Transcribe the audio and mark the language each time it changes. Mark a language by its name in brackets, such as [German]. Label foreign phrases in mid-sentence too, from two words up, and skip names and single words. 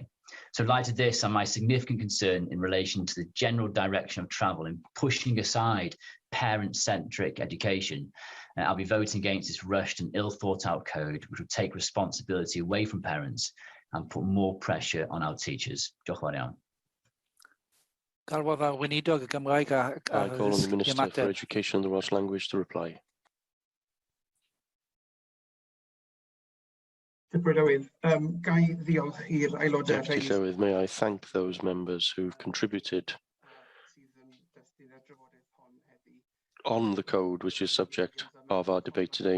[English] So in light of this and my significant concern in relation to the general direction of travel in pushing aside parent-centric education, I'll be voting against this rushed and ill-thought-out code, which will take responsibility away from parents and put more pressure on our teachers. [Welsh] Diolch yn fawr iawn. [English] I call on the Minister for Education and the Welsh Language to reply. Deputy Llywydd, may I thank those members who've contributed on the code, which is subject of our debate today.